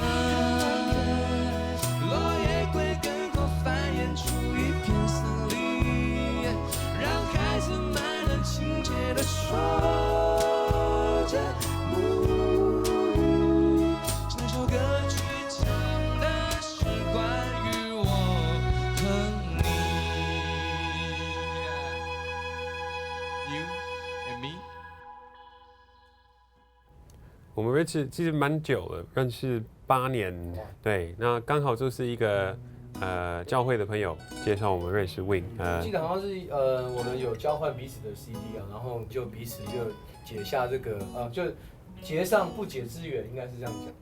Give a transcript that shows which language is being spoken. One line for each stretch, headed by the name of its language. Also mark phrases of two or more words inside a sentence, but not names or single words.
Chinese: 落葉歸根後繁衍出一片森林，讓孩子們能親切地說着母語，這首歌曲唱的是關於我和你。
English: You and me。
Chinese: 我们认识其实蛮久了，认识8年，对，那刚好就是一个教会的朋友介绍我们认识 Wing，记得好像是我们有交换彼此的 CD 啊，然后就彼此就结下这个就结上不解之缘，应该是这样讲。